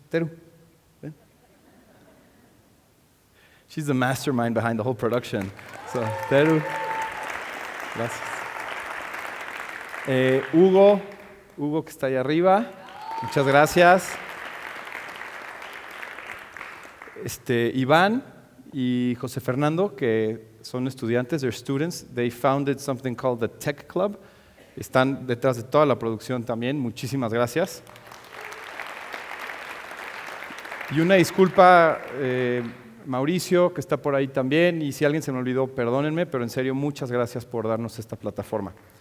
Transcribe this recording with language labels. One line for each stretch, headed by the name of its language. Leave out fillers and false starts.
Spanish: Teru, ven.
English: She's the mastermind behind the whole production.
Spanish: So, Teru, gracias. Hugo que está ahí arriba, muchas gracias. Iván y José Fernando, que son estudiantes,
English: they're students, they founded something called the Tech Club.
Spanish: Están detrás de toda la producción también, muchísimas gracias. Y una disculpa, Mauricio, que está por ahí también, y si alguien se me olvidó, perdónenme, pero en serio, muchas gracias por darnos esta plataforma.